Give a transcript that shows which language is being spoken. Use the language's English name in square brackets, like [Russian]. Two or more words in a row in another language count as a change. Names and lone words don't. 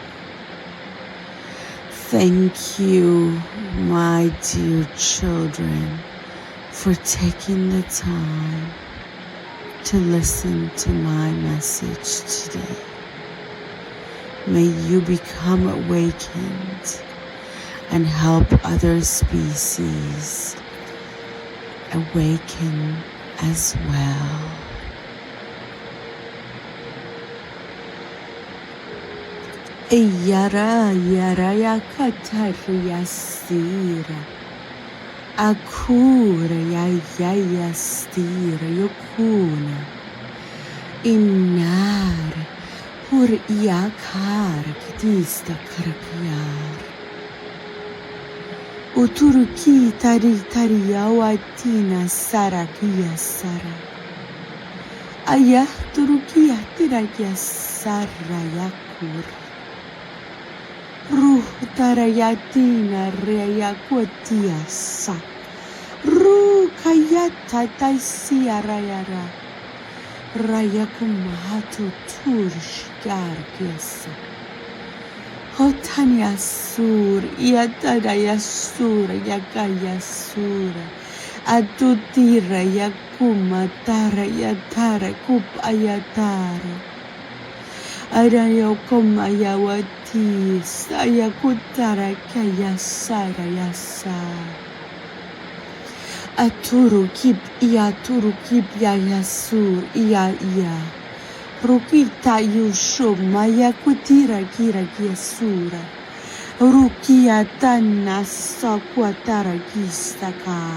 [English] Thank you, my dear children, for taking the time to listen to my message today. May you become awakened and help other species awaken as well. Yara yara yakataria stira. Akura ya stira yokuna. Inar hur yakar kitista karakyar. Uturuki tari awatina sarakia sara. Ayah turukia tirakia sara yakur. Ruh tarayatina reyakuatia sa. Ruh kayata taisia rayara. Rayakumahatu turshkar kiesa. Hotanya sur, iatadaya sur, yakaya sur. Atutira yakuma tara yatara kup ayatara. Arayo koma yawatis, ayakutara kaya sara yasa. Aturu kip yayasur, iya. Rukita yusho maya kutira kira kiasura. Rukia tana sakwatara kistaka.